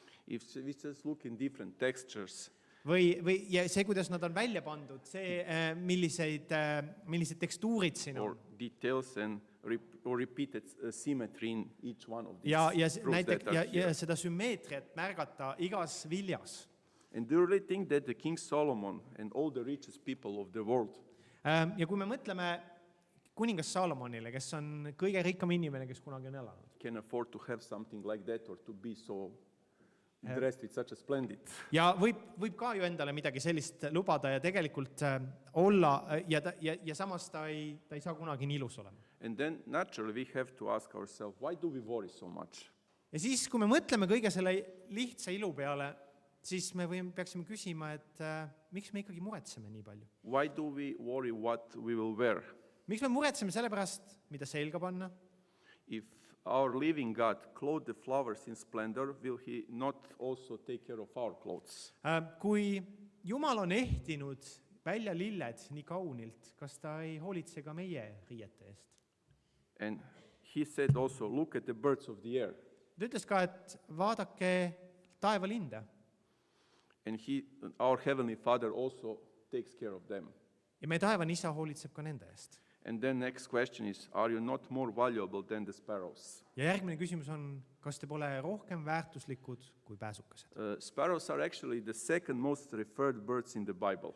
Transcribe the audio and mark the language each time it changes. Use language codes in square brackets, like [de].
[en] If we just look in different textures, [et] Ja see, kuidas nad on välja pandud, see, millised tekstuurid siin [en] or [et] on. [en] details and or repeated symmetry in each one of these [et] Ja [en] fruits [et] näiteks, [en] that are here. [et] ja seda sümmeetriat märgata igas viljas. [en] And do you really think that the King Solomon and all the richest people of the world [et] Ja kui me mõtleme kuningas Saalomonile, kes on kõige rikkam inimene, kes kunagi on elanud, [en] can afford to have something like that or to be so dressed with such a splendid? [et] ja võib ka ju endale midagi sellist lubada ja tegelikult olla ja samas ta ei saa kunagi nii ilus olema. [en] And then naturally we have to ask ourselves, why do we worry so much? [et] Ja siis, kui me mõtleme kõige selle lihtsa ilu peale, siis me peaksime küsima, et miks me ikkagi muretseme nii palju? [en] Why do we worry what we will wear? [et] Miks me muretseme selle pärast, mida selga panna? [en] If our living God clothed the flowers in splendor, will he not also take care of our clothes? [et] Kui Jumal on ehtinud välja lilled nii kaunilt, kas ta ei hoolitse ka meie riiete eest? [en] And he said also, look at the birds of the air. [et] Ta ütles ka, et vaadake taevalinde. [en] And our Heavenly Father also takes care of them. [et] Ja meie taevane isa hoolitseb ka nende eest. [en] And then next question is, are you not more valuable than the sparrows? [et] Ja järgmine küsimus on, kas te pole rohkem väärtuslikud kui pääsukesed? [en] Sparrows are actually the second most referred birds in the Bible.